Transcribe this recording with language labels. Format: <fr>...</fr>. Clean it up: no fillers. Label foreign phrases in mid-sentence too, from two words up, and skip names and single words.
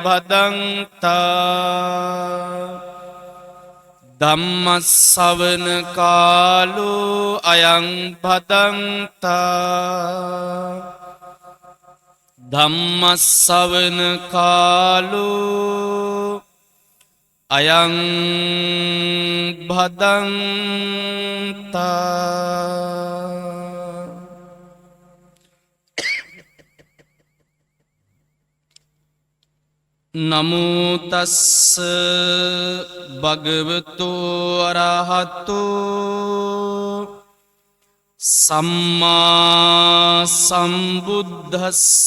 <pi>භදංතා ධම්ම ශ්‍රවණ කාලෝ අයං භදංතා ධම්ම ශ්‍රවණ කාලෝ අයං භදංතා. නමෝ තස්ස භගවතු අරහතෝ සම්මා සම්බුද්දස්ස.</pi>